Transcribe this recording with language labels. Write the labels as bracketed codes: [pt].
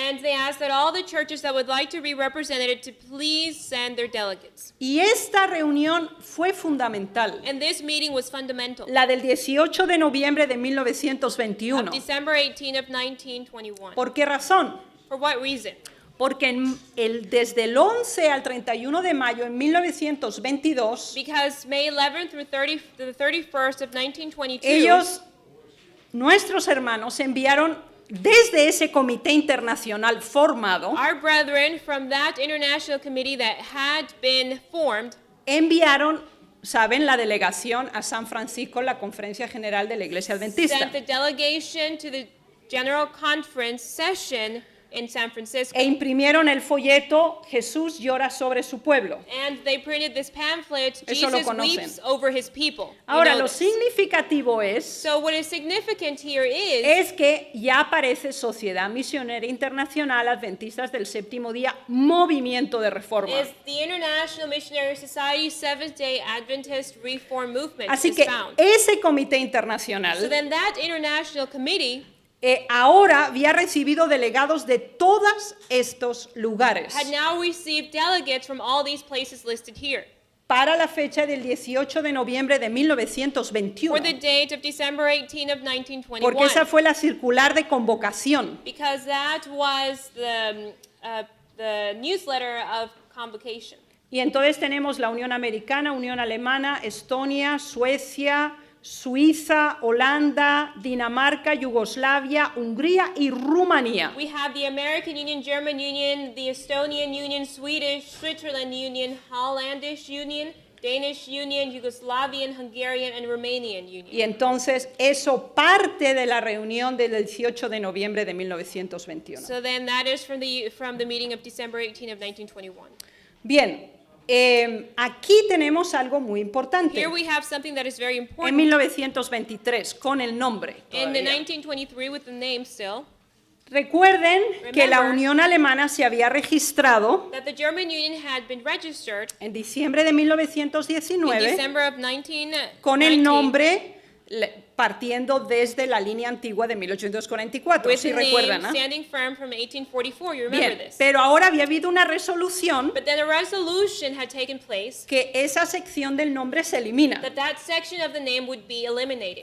[en] And they ask that all the churches that would like to be represented to please send their delegates. [es] Y esta reunión fue fundamental, [en] And this meeting was fundamental. [es] la del 18 de noviembre de 1921. [en] Of December 18 of 1921. [es] ¿Por qué razón? [en] For what reason? [es] Porque desde el 11 al 31 de mayo en 1922, [en] Because May 11th through the 31st of 1922, [es] ellos, nuestros hermanos, enviaron desde ese comité internacional formado, [en] our brethren from that international committee that had been formed [es] enviaron, saben, la delegación a San Francisco, la Conferencia General de la Iglesia Adventista. [en] sent the delegation to the General Conference session in San Francisco. [es] E imprimieron el folleto Jesús llora sobre su pueblo. [en] And they printed this pamphlet, [es] Eso lo [en] Jesus [es] conocen. [en] weeps over his people. You [es] Ahora, [en] know [es] lo [en] this. [es] significativo es [en] So what is significant here is [es] que ya aparece Sociedad Misionera Internacional Adventistas del Séptimo Día, Movimiento de Reforma. [en] the International Missionary Society Seventh-day Adventist Reform Movement [es] Así [en] is [es] que [en] found. [es] ese comité [en] So [es] internacional [en] then that international committee [es] ahora había recibido delegados de todos estos lugares [en] had now received delegates from all these places listed here [es] para la fecha del 18 de noviembre de [en] for [es] 1921, [en] the date of December 18 of 1921. [es] porque esa fue la circular de convocación. [en] Because that was the newsletter of convocation. [es] Y entonces tenemos la Unión Americana, Unión Alemana, Estonia, Suecia, Suiza, Holanda, Dinamarca, Yugoslavia, Hungría y Rumanía. [en] We have the American Union, German Union, the Estonian Union, Swedish, Switzerland Union, Hollandish Union, Danish Union, Yugoslavian, Hungarian, and Romanian Union. [es] Y entonces eso parte de la reunión del 18 de noviembre de 1921. [en] So then that is from the meeting of December 18 of 1921. [es] Bien, aquí tenemos algo muy importante. [en] Here we have something that is very [es] En [en] important. [es] 1923, con el nombre. [en] In the [es] todavía. [en] 1923 with the name still, [es] Recuerden que la [en] Remember [es] Unión Alemana se había registrado [en] that the German Union had been registered [es] en diciembre de [en] in [es] 1919 [en] December of 1919 [es] con el nombre, partiendo desde la línea antigua de 1844, [en] with [es] si [en] the name [es] recuerdan, ¿no? [en] standing firm from 1844. You remember [es] Bien, [en] this. [es] pero ahora había habido una resolución [en] But then a resolution had taken place [es] que esa sección del nombre se elimina. [en] that section of the name would be eliminated.